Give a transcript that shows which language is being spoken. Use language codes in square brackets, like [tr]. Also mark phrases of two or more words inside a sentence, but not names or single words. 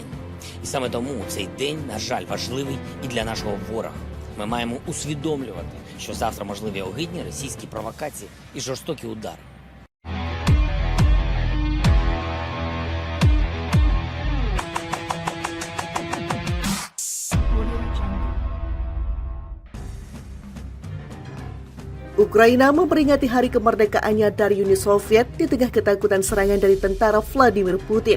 [uk] І саме тому цей день, на жаль, важливий і для нашого ворога. Ми маємо усвідомлювати, що завтра можливі огидні російські провокації і жорстокі удари. [id] Ukraina memperingati hari kemerdekaannya dari Uni Soviet di tengah ketakutan serangan dari tentara Vladimir Putin.